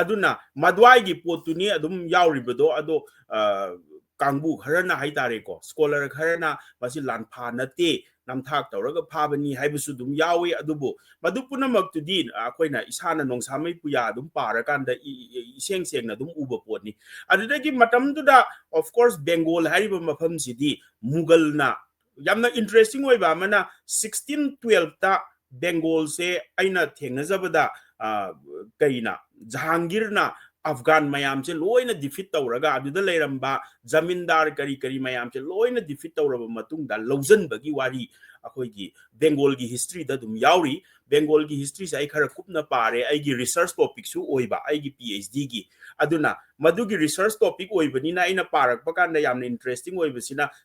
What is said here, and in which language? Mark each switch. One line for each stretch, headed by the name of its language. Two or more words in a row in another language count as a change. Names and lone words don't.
Manipuri: aduna madwai gi potuni adum yauri bedo ado kangbu kharana haitare ko scholar kharana masi lanpha nate namthak tawraga phabani haibusu dum yawi adubu madupuna maktudi akoina isana nongsamai puya dum parakanda iseng sengna dum uba potni adudagi matamduda
English: of course
Manipuri: Bengal hariba mafam sidi Mughal na yamna interesting oiba mana 1612 ta Bengal se aina thengnazabada kaina Jahangir na Afghan mayam se loina defeat tawraga aduda leiramba zamindar kari kari mayam se loina defeat tawraba matungda lawjan bagi wari akoigi Bengal gi history da dum yauri Bengal gi history sai khara kupna pare aigi
English: research topic
Manipuri: su oiba aigi PhD gi aduna madugi
English: research topic
Manipuri: oibani na ina parak pakanda yamna interesting oibasina